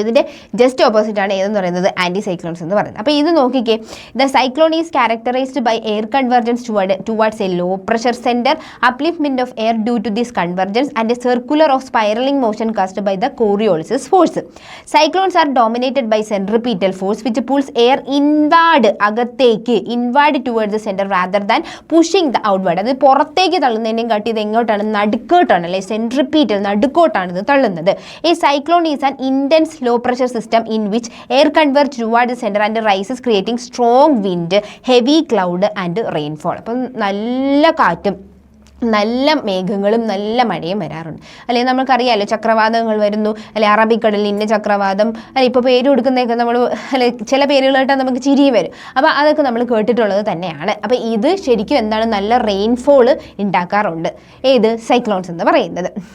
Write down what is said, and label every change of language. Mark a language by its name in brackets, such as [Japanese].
[Malayalam] ഇതിൻ്റെ just opposite ആണ് ഏതെന്ന് പറയുന്നത്, ആൻറ്റി സൈക്ലോൺസ് എന്ന് പറയുന്നത്. അപ്പോൾ ഇത് നോക്കിക്കേ, [English] The cyclone is characterised by air convergence towards a low pressure centre, upliftment of air due to this convergence and a circular of spiralling motion cast by the Coriolis's force. Cyclones are dominated by centripetal force which pulls air inward, [Malayalam] അകത്തേക്ക്, [English] Inward towards the centre rather than pushing the outward. [Malayalam] അത് പുറത്തേക്ക് തള്ളുന്നതിനെയും കാട്ടി ഇത് എങ്ങോട്ടാണ്, നടുക്കോട്ടാണ്, അല്ലെ centripetal നടുക്കോട്ടാണ് ഇത് തള്ളുന്നത്. ഈ [English] Cyclone is an intense low pressure system in which air converges toward the center and rises, creating strong wind, heavy cloud and rainfall. [Malayalam] അപ്പം നല്ല കാറ്റും നല്ല മേഘങ്ങളും നല്ല മഴയും വരാറുണ്ട്. അല്ലെങ്കിൽ നമുക്കറിയാമല്ലോ, ചക്രവാതങ്ങൾ വരുന്നു, അല്ലെ അറബിക്കടലിൽ ഇന്ന ചക്രവാതം, അല്ലെ ഇപ്പോൾ പേര് കൊടുക്കുന്നതൊക്കെ നമ്മൾ, അല്ലെ ചില പേരുകൾ കേട്ടാൽ നമുക്ക് ചിരി വരും. അപ്പോൾ അതൊക്കെ നമ്മൾ കേട്ടിട്ടുള്ളത് തന്നെയാണ്. അപ്പോൾ ഇത് ശരിക്കും എന്താണ്, നല്ല റെയിൻഫോൾ ഉണ്ടാക്കാറുണ്ട് ഏത് സൈക്ലോൺസ് എന്ന് പറയുന്നത്.